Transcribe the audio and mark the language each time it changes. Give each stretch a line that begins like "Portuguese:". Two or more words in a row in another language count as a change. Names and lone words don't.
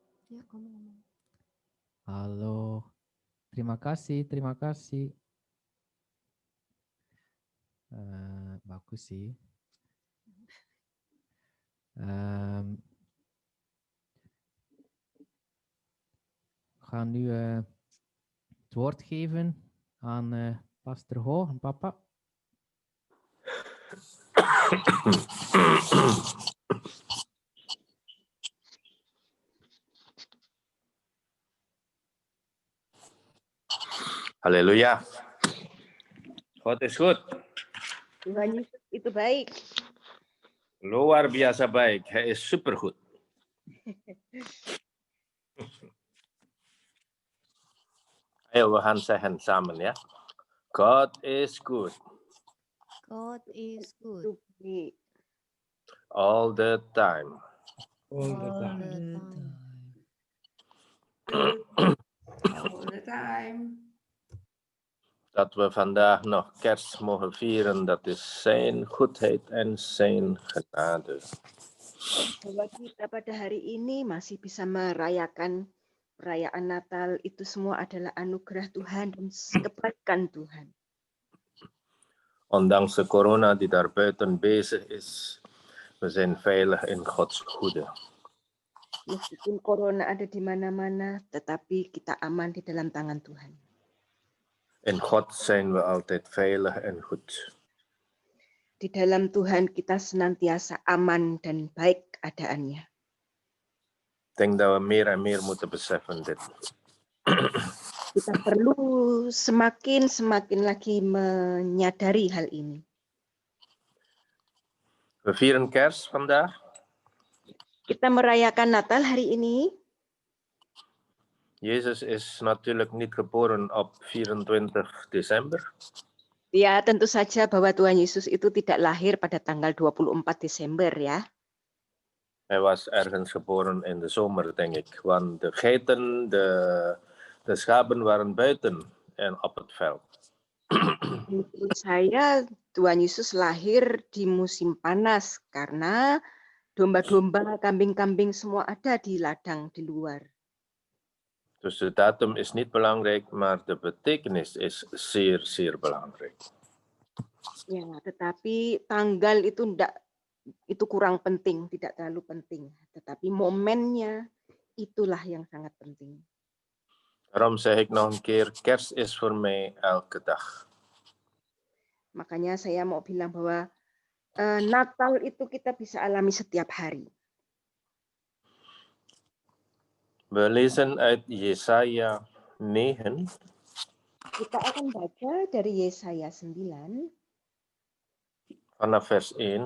Indonesian: Ya, kamu ngomong. Halo. Terima kasih, terima kasih. Bagus sih.
Dutch: We gaan nu het woord geven aan Pastor Ho en papa. Haleluya. God is goed.
Indonesian: Tuhan Yesus itu baik. Luar biasa baik.
Dutch: Hij is supergoed. Ayo, we gaan zeggen samen, ja.
English: God is good God is good
Indonesian: Itu baik.
English: all the time. All the all time. the time. All the time.
Dutch: Dat we vandaag nog kerst mogen vieren, dat is zijn goedheid en zijn genade.
Indonesian: Bahwa kita pada hari ini masih bisa merayakan perayaan Natal, itu semua adalah anugerah Tuhan dan kebaikan Tuhan.
Dutch: Ondanks de corona die daar buiten bezig is, we zijn veilig in Gods goede.
Indonesian: Meskipun corona ada di mana-mana, tetapi kita aman di dalam tangan Tuhan.
Dutch: In God zijn we altijd veilig en goed.
Indonesian: Di dalam Tuhan kita senantiasa aman dan baik keadaannya.
Dutch: Ik denk dat we meer en meer moeten beseffen dit.
Indonesian: Kita perlu semakin lagi menyadari hal ini.
Dutch: We vieren kerst vandaag.
Indonesian: Kita merayakan Natal hari ini.
Dutch: Jezus is natuurlijk niet geboren op 24 december.
Indonesian: Ya, tentu saja bahwa Tuhan Yesus itu tidak lahir pada tanggal 24 Desember ya.
Dutch: Hij was ergens geboren in de zomer, denk ik. Want de geiten, de schapen waren buiten en op het veld.
Indonesian: Menurut saya Tuhan Yesus lahir di musim panas karena domba-domba, kambing-kambing semua ada di ladang di luar.
Dutch: Dus de datum is niet belangrijk, maar de betekenis is zeer, zeer belangrijk.
Indonesian: Ya, tetapi tanggal itu kurang penting, tidak terlalu penting. Tetapi momennya itulah yang sangat penting.
Dutch: Daarom zeg ik nog een keer, kerst is voor mij elke dag.
Indonesian: Makanya saya mau bilang bahwa Natal itu kita bisa alami setiap hari.
Dutch: We lezen uit Jesaja 9,
Indonesian: Kita akan baca dari Yesaya 9
Dutch: vanaf vers 1.